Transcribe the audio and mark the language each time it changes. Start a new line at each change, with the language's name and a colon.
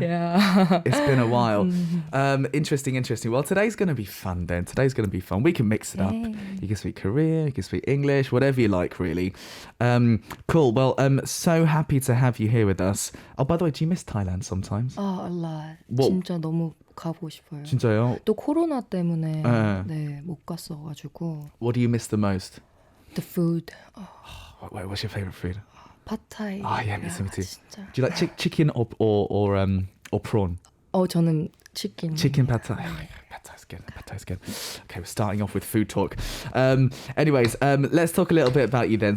English: Yeah. It's been a while. Interesting. Well, today's going to be fun then. Today's going to be fun. We can mix it up. Yay. You can speak Korean, you can speak English, whatever you like, really. Cool. Well, so happy to have you here with us. Oh, by the way, do you miss Thailand sometimes? A lot.
Korean: 뭐, 진짜 너무 가보고 싶어요. 진짜요? 또 코로나 때문에 네, 못 갔어가지고.
English: What do you miss the most? The food. Wait, what's your favorite food?
Korean: 팟타이.
English: Yeah, me too.
Korean: 진짜.
English: Do you like chicken or prawn?
Korean: 저는 치킨.
English: Chicken pad thai. Pad thai's good. Okay, we're starting off with food talk. Anyways, let's talk a little bit about you then.